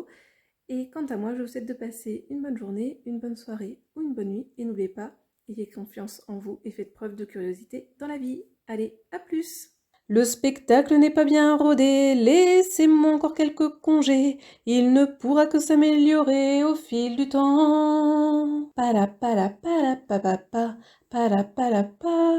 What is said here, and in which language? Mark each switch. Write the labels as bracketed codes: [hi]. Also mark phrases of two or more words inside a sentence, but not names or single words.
[fr] Et quant à moi, je vous souhaite de passer une bonne journée, une bonne soirée ou une bonne nuit. Et n'oubliez pas, ayez confiance en vous et faites preuve de curiosité dans la vie. Allez, à plus! Le spectacle n'est pas bien rodé, laissez-moi encore quelques congés, il ne pourra que s'améliorer au fil du temps. Para para para pa pa pa, para para pa.